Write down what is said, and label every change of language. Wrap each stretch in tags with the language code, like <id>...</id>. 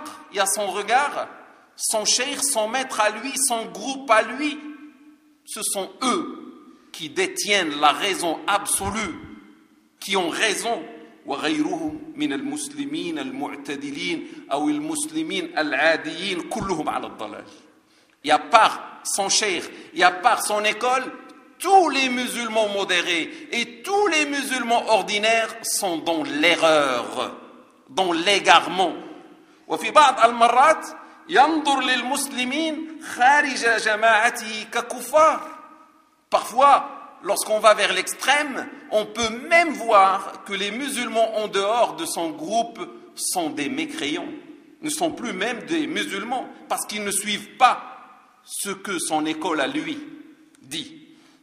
<fr>Il y a son regard, son cheikh, son maître à lui, son groupe à lui, ce sont eux qui détiennent la raison absolue, qui ont raison.</fr> <ar>وغيرهم من المسلمين المعتدلين أو المسلمين العاديين كلهم على الضلال.</ar> <fr>Et à part son cheikh, et à part son école, tous les musulmans modérés et tous les musulmans ordinaires sont dans l'erreur, dans l'égarement.</fr> <ar>وفي بعض المرات ينظر للمسلمين خارج جماعته ككفار.</ar> <fr>Parfois, lorsqu'on va vers l'extrême, on peut même voir que les musulmans en dehors de son groupe sont des mécréants, ne sont plus même des musulmans parce qu'ils ne suivent pas ce que son école à lui dit.</fr>